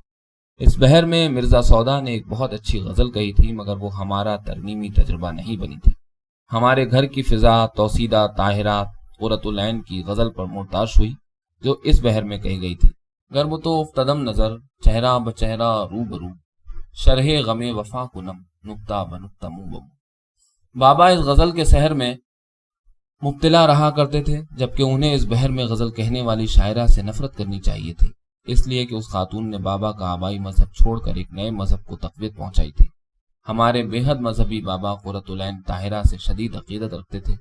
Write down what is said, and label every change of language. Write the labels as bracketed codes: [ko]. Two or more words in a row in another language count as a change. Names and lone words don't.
[ur] اس بہر میں مرزا سودا نے ایک بہت اچھی غزل کہی تھی، مگر وہ ہمارا ترنیمی تجربہ نہیں بنی تھی۔ ہمارے گھر کی فضا توسیدہ طاہرہ قرۃ العین کی غزل پر مرتاش ہوئی جو اس بہر میں کہی گئی تھی۔ [fa] گرم تو افتدم نظر، چہرہ بچہرہ رو برو، شرح غم وفا کنم، نکتہ بنکتہ منہ بمو۔ [ur] بابا اس غزل کے سحر میں مبتلا رہا کرتے تھے، جبکہ انہیں اس بہر میں غزل کہنے والی شاعرہ سے نفرت کرنی چاہیے تھی، اس لیے کہ اس خاتون نے بابا کا آبائی مذہب چھوڑ کر ایک نئے مذہب کو تقویت پہنچائی تھی۔ ہمارے بے حد مذہبی بابا قرۃ العین طاہرہ سے شدید عقیدت رکھتے تھے۔